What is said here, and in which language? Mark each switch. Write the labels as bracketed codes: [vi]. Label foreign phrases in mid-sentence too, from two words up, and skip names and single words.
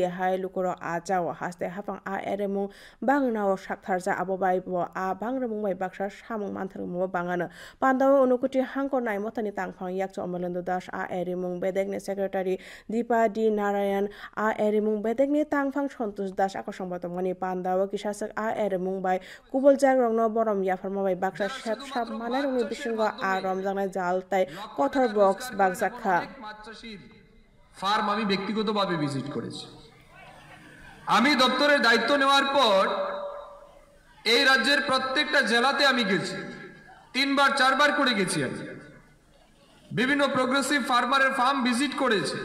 [trp] hai lukoro aja o haste hapang a eremu bangna o shaktharja abobai bo a bangremung bai baksa samung mantharmu bangana pandawo unukuti hangkor nai motani tangphang yakcho Amalendo Das a eremung bedegni secretary Deepa D Narayan a eremung bedegni tangphang Santosh Das akosongbatomani pandawo kisasak a eremung bai kuboljak rongno borom yafarma bai baksa shep shap manai rongni bisingo a romjangnai jal tai kothor box bagjakha [bn] ফার্ম আমি ব্যক্তিগতভাবে ভিজিট করেছি। আমি দপ্তরের দায়িত্ব নেওয়ার পর এই রাজ্যের প্রত্যেকটা জেলাতে আমি গেছি, 3বার 4বার করে গেছি। আমি বিভিন্ন [en] progressive farmer's farm visit [bn] করেছি।